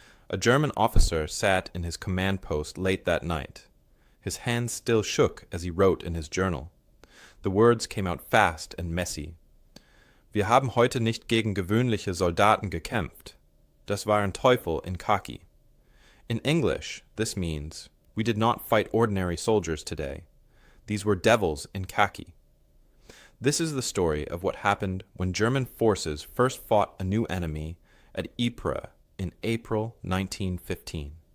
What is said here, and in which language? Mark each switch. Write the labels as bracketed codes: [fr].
[en] A German officer sat in his command post late that night. His hands still shook as he wrote in his journal. The words came out fast and messy. [de] Wir haben heute nicht gegen gewöhnliche Soldaten gekämpft. Das waren Teufel in Khaki. [en] In English, this means, we did not fight ordinary soldiers today. These were devils in khaki. This is the story of what happened when German forces first fought a new enemy at Ypres in April 1915.